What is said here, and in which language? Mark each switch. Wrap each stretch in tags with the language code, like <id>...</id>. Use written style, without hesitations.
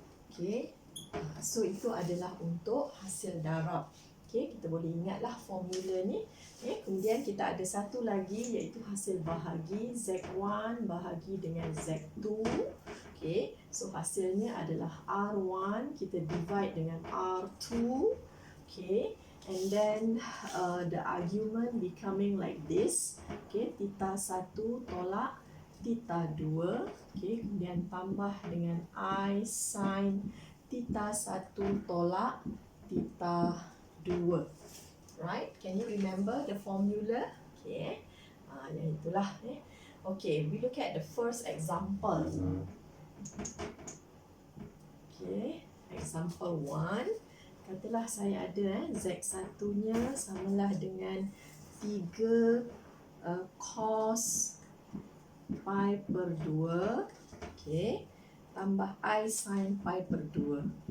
<ms>Okay, so itu adalah untuk hasil darab. Okay, kita boleh ingatlah formula ni. Kemudian kita ada satu lagi iaitu hasil bahagi, Z1 bahagi dengan Z2. Okay, so hasilnya adalah R1 kita divide dengan R2.</ms> <en>Okay, and then the argument becoming like this.</en> <ms>Okay, theta 1 tolak theta 2, okay, kemudian tambah dengan I sin theta 1 tolak theta 2.</ms> <en>Right, can you remember the formula? Okay,</en> <ms>yang itulah.</ms> <en>Okay, we look at the first example. Okay, example 1.</en> <ms>Katalah saya ada Z1-nya samalah dengan 3 cos pi per 2, okay, tambah I sin pi per 2.</ms>